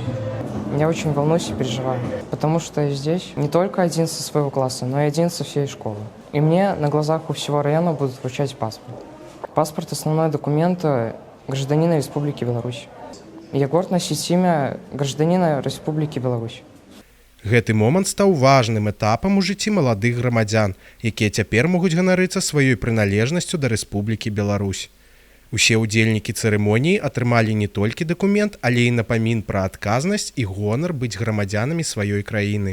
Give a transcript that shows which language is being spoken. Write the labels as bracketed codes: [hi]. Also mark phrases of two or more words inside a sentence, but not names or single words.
[ru] Я очень волнуюсь и переживаю, потому что я здесь не только один со своего класса, но и один со всей школы. И мне на глазах у всего района будут вручать паспорт. Паспорт – основной документ гражданина Республики Беларусь. Я горд носить имя гражданина Республики Беларусь. [be] Гэты момант стаў важным этапам у жыцці маладых грамадзян, якія цяпер могуць ганарыцца сваёй прыналежнасцю да Рэспублікі Беларусь. Усе ўдзельнікі цырымоніі атрымалі не толькі дакумент, але і напамін пра адказнасць і гонар быць грамадзянамі сваёй краіны.